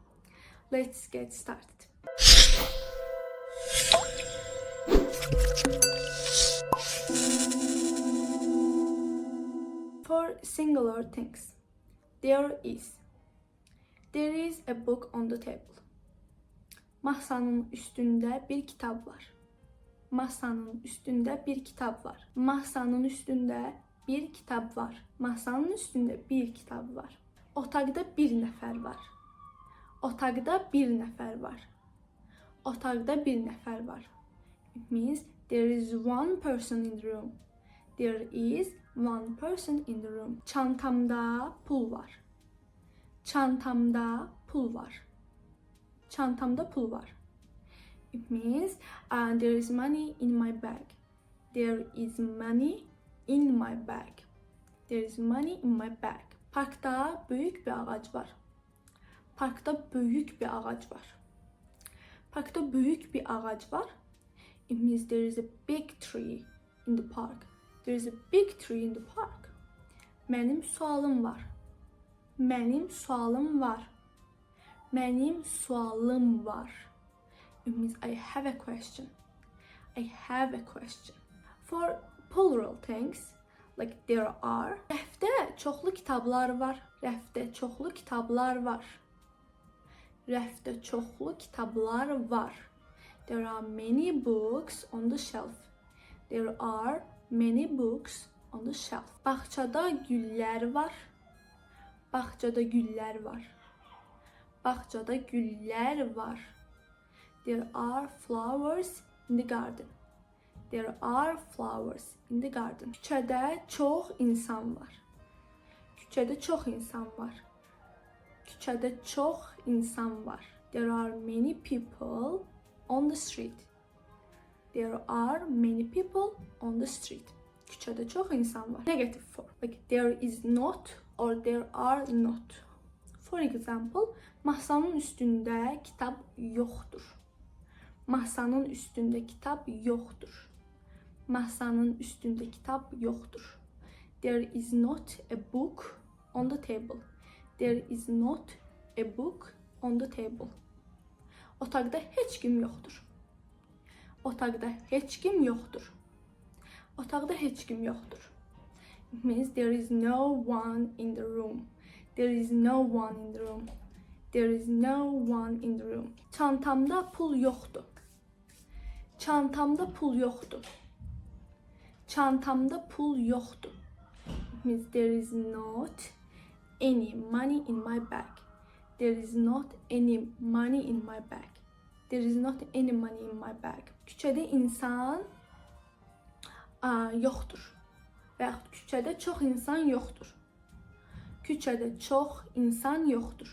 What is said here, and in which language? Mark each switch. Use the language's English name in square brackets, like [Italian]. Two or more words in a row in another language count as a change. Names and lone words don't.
[English] Let's get started. For singular things, there is a book on the table. [Turkish] Masanın üstünde bir kitap var. Masanın üstünde bir kitap var. Masanın üstünde bir kitap var. Masanın üstünde bir kitap var. [Azerbaijani] Otaqda bir nəfər var. Otaqda bir nəfər var. Otaqda bir nəfər var. [English] It means there is one person in the room. There is one person in the room. [Azerbaijani] Çantamda pul var. Çantamda pul var. Çantamda pul var. [English] It means there is money in my bag. There is money in my bag. There is money in my bag. [Turkish] Parkta büyük bir ağaç var. Parkta büyük bir ağaç var. Parkta büyük bir ağaç var. [English] It means there is a big tree in the park. There is a big tree in the park. [Azerbaijani] Mənim sualım var. Mənim sualım var. Mənim sualım var. [English] It means I have a question. I have a question. For plural things, like there are. [Azerbaijani] Rəfdə çoxlu kitablar var. Rəfdə çoxlu kitablar var. Rəfdə çoxlu kitablar var. [English] There are many books on the shelf. There are many books on the shelf. [Azerbaijani] Bağçada güllər var. Bağçada güllər var. Bağçada güllər var. [English] There are flowers in the garden. There are flowers in the garden. [Azerbaijani] Küçədə çox insan var. Küçədə çox insan var. Küçədə çox insan var. [English] There are many people on the street. There are many people on the street. [Azerbaijani] Küçədə çox insan var. [English] Negative form. Like there is not or there are not. For example, [Azerbaijani] masanın üstündə kitab yoxdur. Masanın üstündə kitab yoxdur. Masanın üstündə kitab yoxdur. [English] There is not a book on the table. There is not a book on the table. [Azerbaijani] Otaqda heç kim yoxdur. Otaqda heç kim yoxdur. Otaqda heç kim yoxdur. [English] It means there is no one in the room. There is no one in the room. There is no one in the room. [Azerbaijani] Çantamda pul yoxdur. Çantamda pul yoxdur. Çantamda pul yoxdur. [English] It means there is not any money in my bag. There is not any money in my bag. There is not any money in my bag. [Azerbaijani] Küçədə insan yoxdur. Və yaxud küçədə çox insan yoxdur. Küçədə çox insan yoxdur.